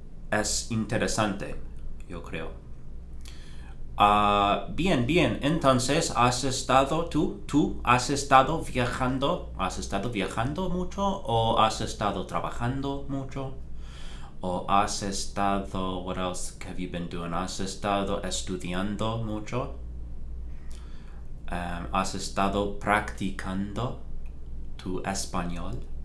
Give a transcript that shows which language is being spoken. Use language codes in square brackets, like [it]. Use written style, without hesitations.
[es] Es interesante, yo creo. Bien. Entonces, ¿has estado has estado viajando? ¿Has estado viajando mucho? ¿O has estado trabajando mucho? ¿O has estado, [en] what else have you been doing? [es] ¿Has estado estudiando mucho? ¿Has estado practicando tu español?